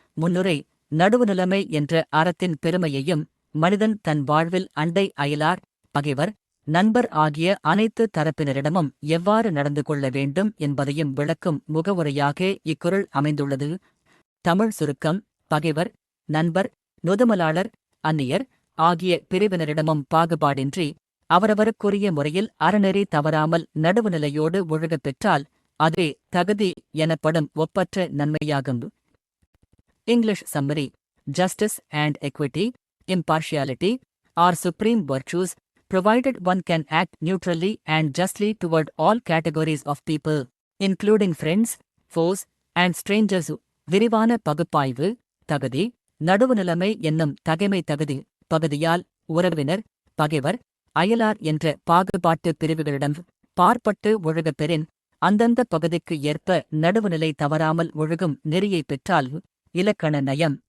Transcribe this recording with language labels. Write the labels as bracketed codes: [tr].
[ta] முன்னுரை நடுவுநிலைமை என்ற அறத்தின் பெருமையையும் மனிதன் தன் வாழ்வில் அண்டை அயலார் பகைவர் நண்பர் ஆகிய அனைத்து தரப்பினரிடமும் எவ்வாறு நடந்து கொள்ள வேண்டும் என்பதையும் விளக்கும் முகவுரையாக இக்குறள் அமைந்துள்ளது. தமிழ் சுருக்கம். பகைவர் நண்பர் நொதுமலாளர் அந்நியர் ஆகிய பிரிவினரிடமும் பாகுபாடின்றி அவரவருக்குரிய முறையில் அறநெறி தவறாமல் நடுவுநிலையோடு ஒழுகப் பெற்றால் அதே தகுதி எனப்படும் ஒப்பற்ற நன்மையாகும். [en] English summary. Justice and equity, impartiality, are supreme virtues, provided one can act neutrally and justly toward all categories of people, including friends, foes, and strangers. [ta] விரிவான பகுப்பாய்வு. தகுதி நடுவுநிலைமை என்னும் தகைமை தகுதி பகுதியால் உறவினர் பகைவர் அயலார் என்ற பாகுபாட்டு பிரிவுகளிடம் பார்ப்பட்டு ஒழுகப் பெறின் அந்தந்த பகுதிக்கு ஏற்ப நடுவுநிலை தவறாமல் ஒழுகும் நெறியைப் பெற்றால் இலக்கண நயம்.